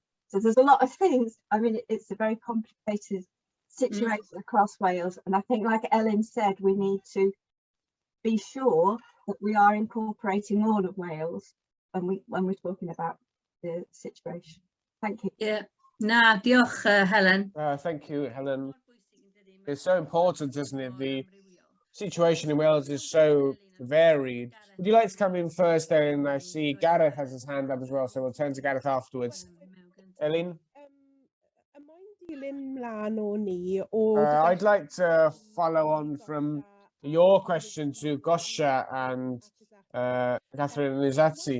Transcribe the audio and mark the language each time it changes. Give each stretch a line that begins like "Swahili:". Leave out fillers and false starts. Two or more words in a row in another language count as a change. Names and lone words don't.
English: So there's a lot of things. I mean, it's a very complicated situation across Wales. And I think, like Ellen said, we need to be sure that we are incorporating all of Wales when we're talking about the situation. Thank you. Yeah.
Welsh: Na, diolch, Helen.
English: Thank you, Helen. It's so important, isn't it? The situation in Wales is so varied. Would you like to come in first, then? I see Gareth has his hand up as well, so we'll turn to Gareth afterwards. Elin? I'd like to follow on from your question to Gosha and Catherine and Izatsi.